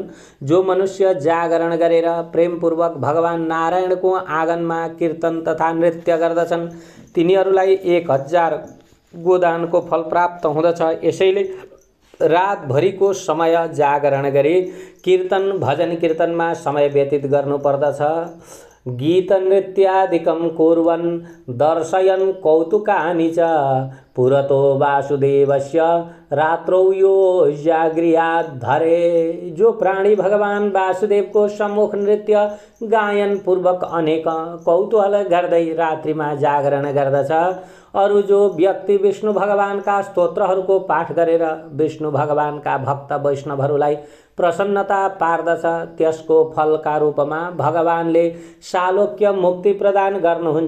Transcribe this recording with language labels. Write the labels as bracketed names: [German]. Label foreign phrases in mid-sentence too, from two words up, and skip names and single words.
[Nepali] जो मनुष्य जागरण गरेर प्रेमपूर्वक भगवान नारायणको आँगनमा कीर्तन तथा नृत्य गर्दछन् तिनीहरूलाई 1000 गोदानको फल प्राप्त हुँदछ। यसैले रातभरिको समय जागरण गरी कीर्तन भजन कीर्तनमा समय व्यतीत गर्नुपर्दछ। [Sanskrit] गीत नृत्यादिकं कुर्वन् दर्शयन् कौतुकानि च पुरतो वासुदेवस्य रात्रौ यो जागृयात् धरे। [Nepali] जो प्राणी भगवान वासुदेव को सम्मुख नृत्य गायन पूर्वक अनेक कौतूहल गर्दै रात्रिमा जागरण गर्दछ। अरु जो व्यक्ति विष्णु भगवान का स्तोत्रहरूको पाठ गरेर विष्णु भगवान का भक्त वैष्णवहरूलाई प्रसन्नता पार्दछ, त्यसको फलका रूपमा भगवानले सालोक्य मुक्ति प्रदान गर्नुहुन्छ।